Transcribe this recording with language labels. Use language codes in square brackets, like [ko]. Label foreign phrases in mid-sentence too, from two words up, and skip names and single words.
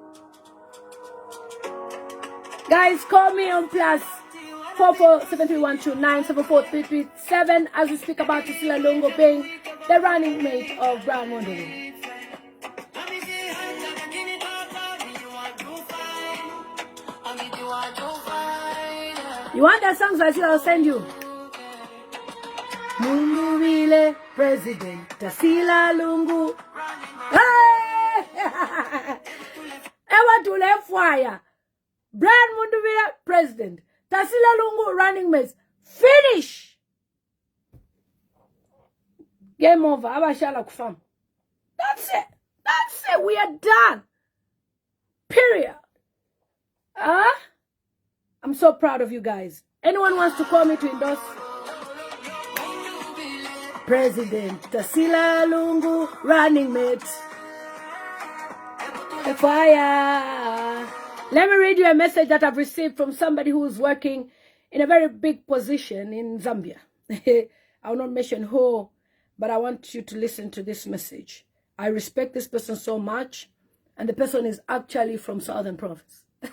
[en] Guys, call me on +447312974337 as we speak about Tasila Lungu being the running mate of Brown Mundubile. You want that song, Tasila? I'll send you. Mundubile president, Tasila Lungu. [bem] Hey! Ewa tule fire. [en] Brian Mundubile president, Tasila Lungu running mates. Finish. Game over. [bem] Abashala kufam. [en] That's it. That's it. We are done. Period. I'm so proud of you guys. Anyone wants to call me to endorse? President Tasila Lungu, running mate. Fire. Let me read you a message that I've received from somebody who is working in a very big position in Zambia. I will not mention who, but I want you to listen to this message. I respect this person so much, and the person is actually from Southern Province.